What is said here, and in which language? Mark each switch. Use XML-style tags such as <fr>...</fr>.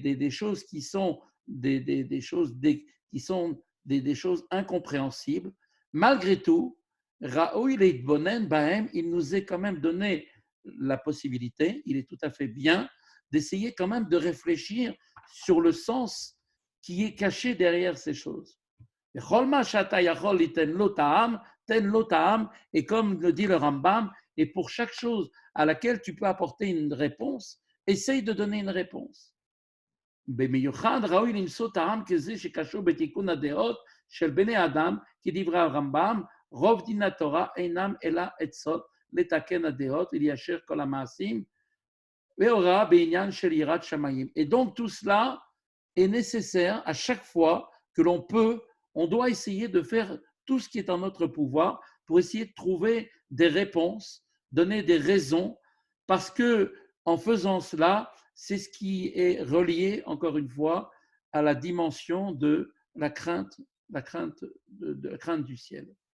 <fr>choses qui sont des choses qui sont des choses incompréhensibles, malgré tout, Raoui Leitbonen Bahem, il nous est quand même donné la possibilité, il est tout à fait bien, d'essayer quand même de réfléchir sur le sens qui est caché derrière ces choses. Et comme le dit le Rambam, et pour chaque chose à laquelle tu peux apporter une réponse, essaye de donner une réponse.</fr> <he>במיוחד ראוי למצוא טעם כזה שקשור בתיקון הדעות של בני אדם, כדברי הרמב"ם, רוב דין התורה אינם אלא עצות לתקן הדעות וליישר כל המעשים, והוראה בעניין של יראת שמיים.</he> <fr>Et donc tout cela est nécessaire à chaque fois que l'on peut, on doit essayer de faire tout ce qui est en notre pouvoir pour essayer de trouver des réponses, donner des raisons, parce que en faisant cela, c'est ce qui est relié, encore une fois, à la dimension de la crainte du ciel.</fr>